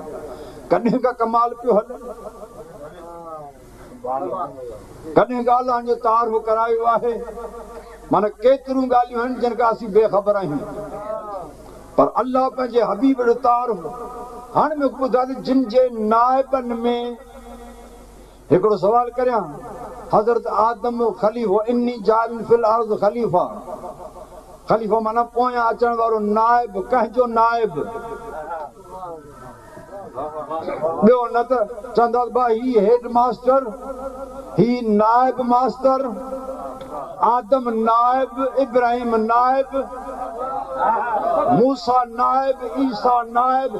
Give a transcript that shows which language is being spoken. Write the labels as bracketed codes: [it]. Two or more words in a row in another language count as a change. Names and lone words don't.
[sd] कॾहिं का कमाल पियो हले, कॾहिं का अलाह जो तारीफ़ करायो आहे। माना केतिरियूं ॻाल्हियूं आहिनि जिन खां असीं बेख़बर आहियूं, पर अलाह पंहिंजे हबीब जो तारीफ़। हाणे मूंखे ॿुधाए त जिन जे नाइबनि में हिकिड़ो सवाल करियां। हज़रत आदम ख़लीफ़ो, [ar] إني جاعل في الأرض خليفة. [sd] ख़लीफ़ो माना पोयां अचण वारो नाइब, कंहिंजो नाइब। ॿियो न त चवंदा भाई ही [en] head master, [sd] ही नाइब मास्टर, आदम नाइब, इब्राहिम नाइब, मूसा नाइब, ईसा नाइब।